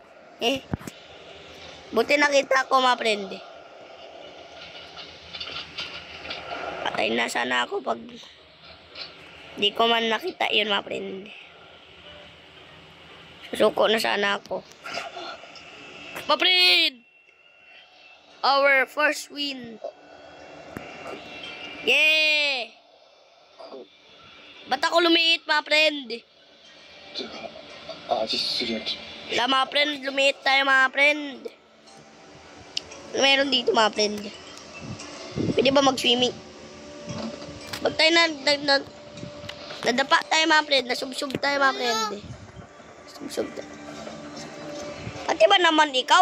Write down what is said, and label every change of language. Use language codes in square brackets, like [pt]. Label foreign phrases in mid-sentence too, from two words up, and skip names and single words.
[tl] Buti nakita ko, ma friend. Patay na sana ako pag di ko man nakita yun, ma friend. Susuko na sana ako. Ma friend! [en] Our first win. Yeah! [tl] Ba't ako lumiit, ma friend? [ko] 아직 수리할게. [tl] Wala, mga friend. Lumiit tayo, mga friend. Meron dito, mga friend. Pwede ba mag-swimming? Pag tayo nadapa tayo, mga friend. Nasubsub tayo, mga friend. Subsub tayo. Pati ba naman ikaw?